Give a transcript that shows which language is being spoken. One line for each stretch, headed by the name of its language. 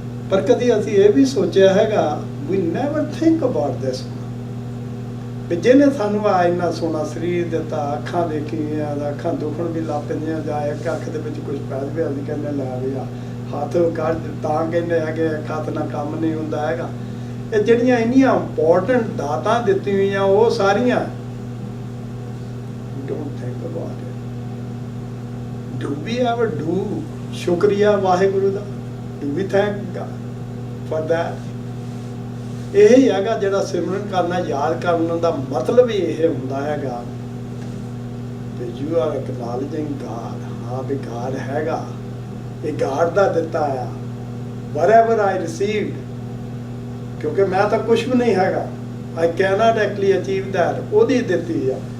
Punjabi: ਪਰ ਕਦੀ ਅਸੀਂ ਇਹ ਵੀ ਸੋਚਿਆ ਹੈਗਾ,
English: we never think about this,
Punjabi: ਵੀ ਜਿਹਨੇ ਸਾਨੂੰ ਆ ਇੰਨਾ ਸੋਹਣਾ ਸਰੀਰ ਦਿੱਤਾ, ਅੱਖਾਂ ਦੇਖੀਆਂ, ਅੱਖਾਂ ਦੁਖਣ ਵੀ ਲੱਗ ਪੈਂਦੀਆਂ, ਜਾਂ ਇੱਕ ਅੱਖ ਦੇ ਵਿੱਚ ਕੁਝ ਪੈ ਜਾਵੇ ਅਸੀਂ ਕਹਿੰਦੇ ਲੈ ਵੀ ਆ ਹੱਥ ਕਰ ਤਾਂ ਕਹਿੰਦੇ ਹੈਗੇ ਇੱਕ ਹੱਥ ਨਾਲ ਕੰਮ ਨਹੀਂ ਹੁੰਦਾ ਹੈਗਾ। ਇਹ ਜਿਹੜੀਆਂ ਇੰਨੀਆਂ ਇੰਪੋਰਟੈਂਟ ਦਾਤਾਂ ਦਿੱਤੀਆਂ ਹੋਈਆਂ ਉਹ ਸਾਰੀਆਂ
English: don't think about it. Do we ever do
Punjabi: ਸ਼ੁਕਰੀਆ ਵਾਹਿਗੁਰੂ ਦਾ?
English: Do we thank God for that?
Punjabi: ਇਹ ਹੈਗਾ ਜਿਹੜਾ ਸਿਮਰਨ ਕਰਨਾ, ਯਾਦ ਕਰਨ ਦਾ ਮਤਲਬ ਹੀ ਇਹ ਹੁੰਦਾ ਹੈਗਾ ਕਿ
English: you are acknowledging God.
Punjabi: ਹਾਂ ਵੀ God ਹੈਗਾ, ਇਹ God ਦਾ ਦਿੱਤਾ ਆ।
English: whatever I received,
Punjabi: ਕਿਉਂਕਿ ਮੈਂ ਤਾਂ ਕੁਛ ਵੀ ਨਹੀਂ ਹੈਗਾ,
English: I cannot actually achieve that,
Punjabi: ਉਹਦੀ ਦਿੱਤੀ ਆ।